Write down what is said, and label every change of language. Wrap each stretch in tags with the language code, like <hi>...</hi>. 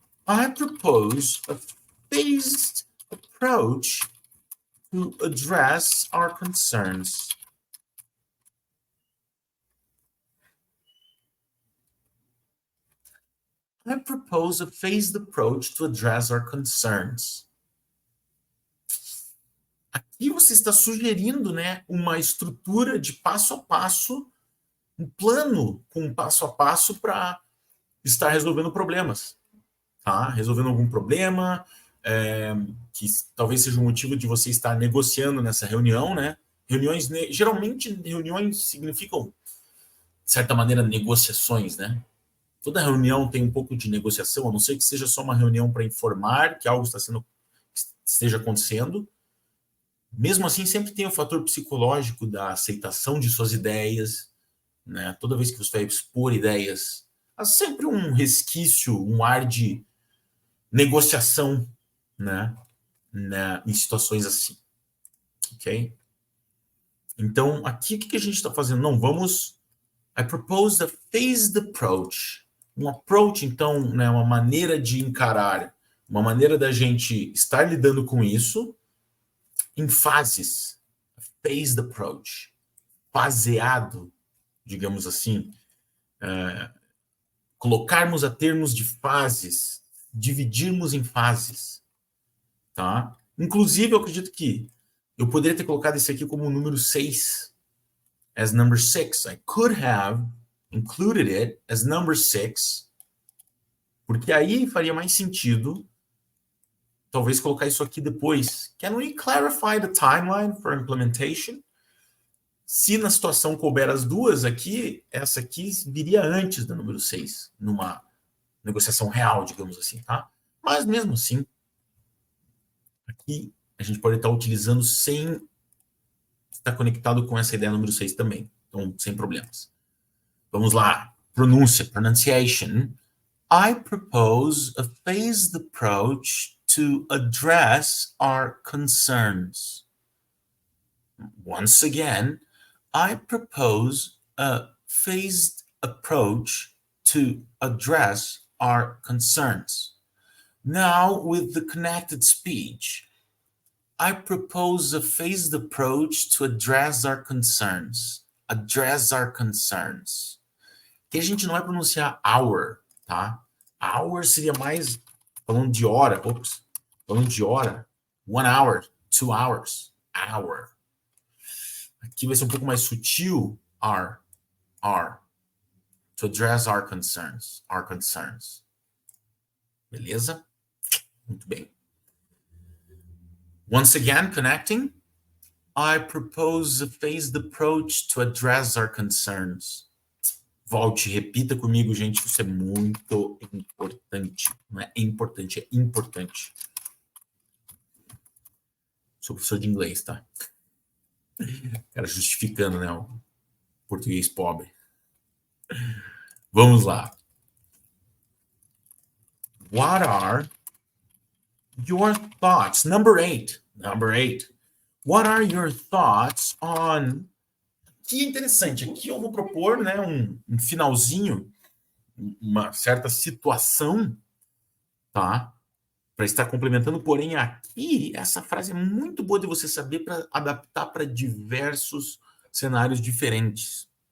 <en>I propose a phased approach to address our concerns. I propose a phased approach to address our concerns.</en> <pt>Aqui você está sugerindo, né, uma estrutura de passo a passo, um plano com passo a passo para estar resolvendo problemas. Tá? Resolvendo algum problema, que talvez seja o motivo de você estar negociando nessa reunião, né? Geralmente, reuniões significam, de certa maneira, negociações, né? Toda reunião tem um pouco de negociação, a não ser que seja só uma reunião para informar que algo esteja acontecendo. Mesmo assim, sempre tem o fator psicológico da aceitação de suas ideias, né? Toda vez que você vai expor ideias, há sempre um resquício, um ar de negociação, né? Em situações assim. Ok? Então, aqui o que a gente está fazendo? Não, vamos...</pt> <en>I propose a phased approach.</en> <pt>Um approach, então, né, uma maneira de encarar, uma maneira da gente estar lidando com isso em fases. Phased approach. Faseado, digamos assim. Colocarmos a termos de fases, dividirmos em fases. Tá? Inclusive, eu acredito que eu poderia ter colocado esse aqui como o número 6.</pt> <en>As number 6. I could have included it as number 6,</en> <pt>porque aí faria mais sentido talvez colocar isso aqui depois.</pt> <en>Can we clarify the timeline for implementation?</en> <pt>Se na situação couber as duas aqui, essa aqui viria antes da número 6, numa negociação real, digamos assim, tá? Mas mesmo assim, aqui a gente pode estar utilizando sem estar conectado com essa ideia número 6 também. Então, sem problemas. Vamos lá. Pronúncia,</pt> <en>pronunciation. I propose a phased approach to address our concerns. Once again, I propose a phased approach to address our concerns. Now, with the connected speech, I propose a phased approach to address our concerns. Address our concerns.</en> <pt>Que a gente não vai pronunciar hour, tá? Hour seria mais falando de hora. Ops, falando de hora.</pt> <en>1 hour, 2 hours, hour.</en> <pt>Aqui vai ser um pouco mais sutil.</pt> <en>Are. To address our concerns. Our concerns.</en> <pt>Beleza? Muito bem.</pt> <en>Once again, connecting. I propose a phased approach to address our concerns.</en> <pt>Volte, repita comigo, gente. Isso é muito importante. Não é importante, é importante. Sou professor de inglês, tá? Cara, justificando, né? O português pobre. Vamos lá.</pt> <en>What are your thoughts? Number 8. What are your thoughts on...</en> <pt>Que interessante. Aqui eu vou propor, né, um finalzinho, uma certa situação, tá? Para estar complementando, porém aqui essa frase é muito boa de você saber para adaptar para diversos cenários diferentes.</pt>